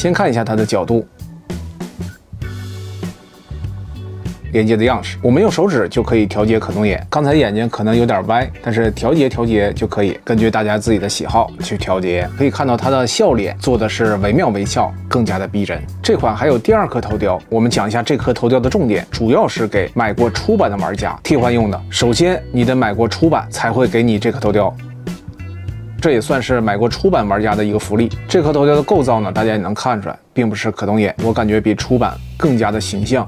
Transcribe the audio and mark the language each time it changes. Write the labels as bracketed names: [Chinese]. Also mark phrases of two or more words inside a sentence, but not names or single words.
[Chinese] 先看一下它的角度， 连接的樣式，我们用手指就可以調節可动眼。剛才眼睛可能有點歪，但是調節就可以，根據大家自己的喜好去調節。可以看到它的笑臉做的是惟妙惟肖，更加的逼真。這款還有第二顆頭雕，我們講一下這顆頭雕的重點，主要是給買過初版的玩家替換用的。首先，你得買過初版才會給你這顆頭雕。 這也算是買過初版玩家的一個福利。這顆頭雕的構造呢，大家也能看出來，並不是可动眼，我感覺比初版更加的形象。